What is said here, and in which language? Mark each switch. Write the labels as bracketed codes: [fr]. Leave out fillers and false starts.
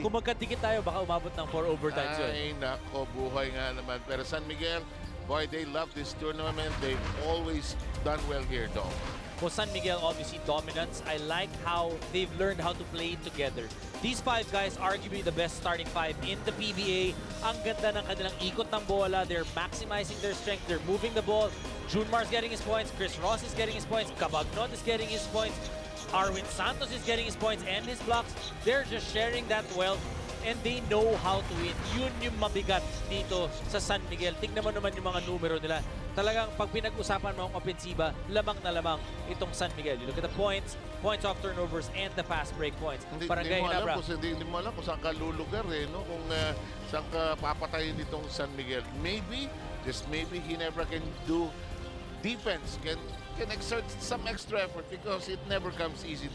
[tl] kung magkadikit tayo, baka umabot ng 4 overtimes yun. Ay, nako, buhay nga naman. Pero San Miguel, [en] boy, they love this tournament. They've always done well here, though. Well, San Miguel, obviously dominance. I like how they've learned how to play together. These 5 guys, arguably the best starting 5 in the PBA. [tl] Ang ganda ng kanilang ikot ng bola. [en] They're maximizing their strength. They're moving the ball. Junmar's getting his points. Chris Ross is getting his points. Cabagnot is getting his points. Arwin Santos is getting his points and his blocks. They're just sharing that wealth and they know how to win. [tl] Yun yung mabigat dito sa San Miguel. Tingnan mo naman yung mga numero nila. Talagang pag pinag-usapan mo ang opensiba, lamang na lamang itong San Miguel. [en] You look at the points, points off turnovers, and the fast break points. [tl] Hindi mo alam kung saan ka lulugar eh, no? Kung saan ka papatayin itong San Miguel. [en] Maybe, just maybe, Ginebra can do defense, can exert some extra effort because it never comes easy.